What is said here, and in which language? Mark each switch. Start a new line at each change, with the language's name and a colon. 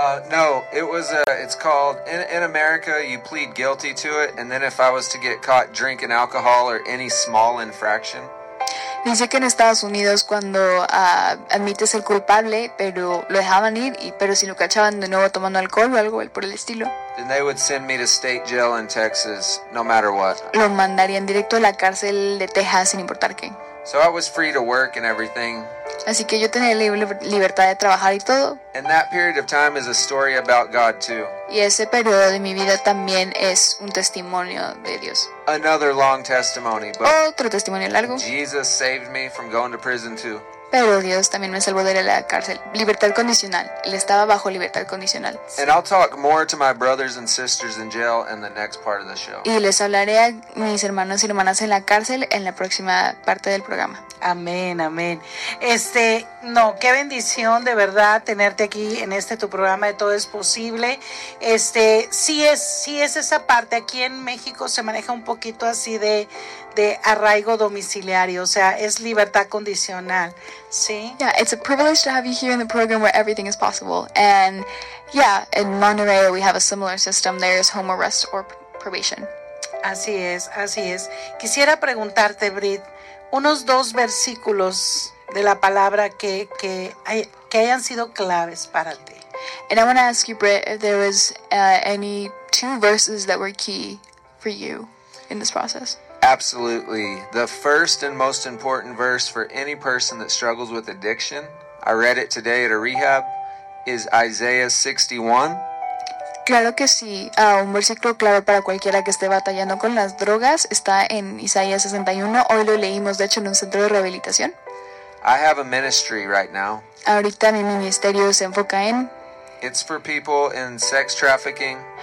English: No, it was it's called, in America, you plead guilty to it, and then if I was to get caught drinking alcohol or any small infraction.
Spanish: Dice que en Estados Unidos cuando admites el culpable, pero lo dejaban ir, pero si lo cachaban de nuevo tomando alcohol o algo por el estilo.
English: Then they would send me to state jail in Texas, no matter what.
Spanish: Lo mandarían directo a la cárcel de Texas sin importar qué.
English: So I was free to work and everything.
Spanish: Así que yo tenía libertad de trabajar y todo.
English: And that period of time is a story about God too.
Spanish: Y ese periodo de mi vida también es un testimonio de Dios.
English: Another long testimony, but
Spanish: otro testimonio largo.
English: Jesus saved me from going to prison too.
Spanish: Pero Dios también me salvó de la cárcel. Libertad condicional. Él estaba bajo libertad condicional.
English: And I'll talk more to my brothers and sisters in jail in the next part of the show.
Spanish: Y les hablaré a mis hermanos y hermanas en la cárcel en la próxima parte del programa. Amén, amén. No, qué bendición de verdad tenerte aquí en este tu programa de Todo es Posible. Sí es esa parte. Aquí en México se maneja un poquito así de arraigo domiciliario, o sea, es libertad condicional, ¿sí?
English: Yeah, it's a privilege to have you here in the program where everything is possible. And yeah, in Monterrey we have a similar system. There is home arrest or probation.
Spanish: Así es, así es. Quisiera preguntarte, Brit, unos dos versículos de la palabra que hayan sido claves para ti.
English: And I want to ask you, Brit, if there was any two verses that were key for you in this process. Absolutely. The first and most important verse for any person that struggles with addiction, I read it today at a rehab, is Isaiah 61.
Spanish: Claro que sí. Un versículo clave para cualquiera que esté batallando con las drogas está en Isaías 61. Hoy lo leímos, de hecho, en un centro de rehabilitación.
English: I have a ministry right now.
Spanish: Ahorita mi ministerio se enfoca en...
English: It's for people in sex trafficking.